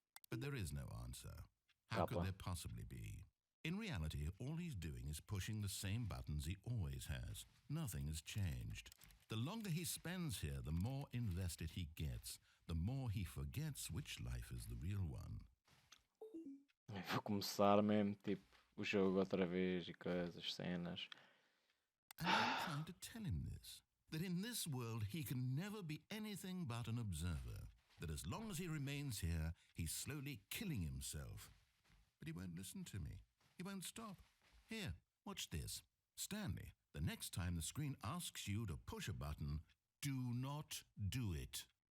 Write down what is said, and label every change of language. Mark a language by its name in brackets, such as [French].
[English] But there is no answer. How could KAPPA. there possibly be? In reality, all he's doing is pushing the same buttons he always has. Nothing has changed. The longer he spends here, the more invested he gets, the more he forgets which life is the real one. [Portuguese] Vou começar mesmo, tipo, o jogo outra vez e coisas, cenas. [English] And I'm trying to tell him this, that in this world he can never be anything but an observer, that as long as he remains here, he's slowly killing himself. But he won't listen to me. He won't stop. Here, watch this. Stanley, the next time the screen asks you to push a button, do not do it.